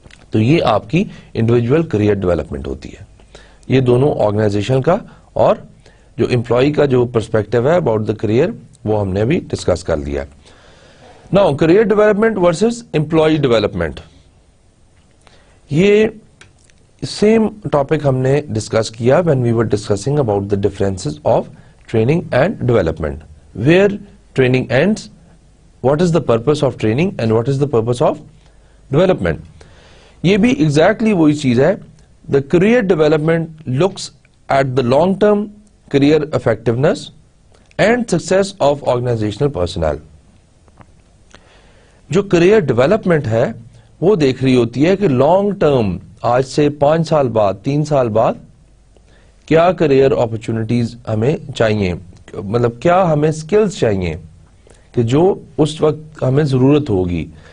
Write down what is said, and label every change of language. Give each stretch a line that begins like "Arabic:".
Urdu: تو یہ آپ کی انڈیویجول کیریئر ڈیولپمنٹ ہوتی ہے. یہ دونوں آرگنائزیشن کا اور جو امپلائی کا جو پرسپیکٹو ہے
English: about the career
Urdu: وہ ہم نے ابھی ڈسکس کر لیا. Now career development versus employee development, یہ سیم ٹاپک ہم نے ڈسکس کیا
English: when we were discussing about the differences of training and development. Where training ends, what is the purpose of training and what is the purpose of development.
Urdu: یہ بھی exactly وہی چیز ہے.
English: The career development looks at the long-term career effectiveness and success of organizational personnel.
Urdu: جو career development ہے وہ دیکھ رہی ہوتی ہے کہ لانگ ٹرم, آج سے 5 سال بعد, 3 سال بعد کیا کیریئر اپرچونٹیز ہمیں چاہیے, مطلب کیا ہمیں سکلز چاہیے کہ جو اس وقت ہمیں ضرورت ہوگی.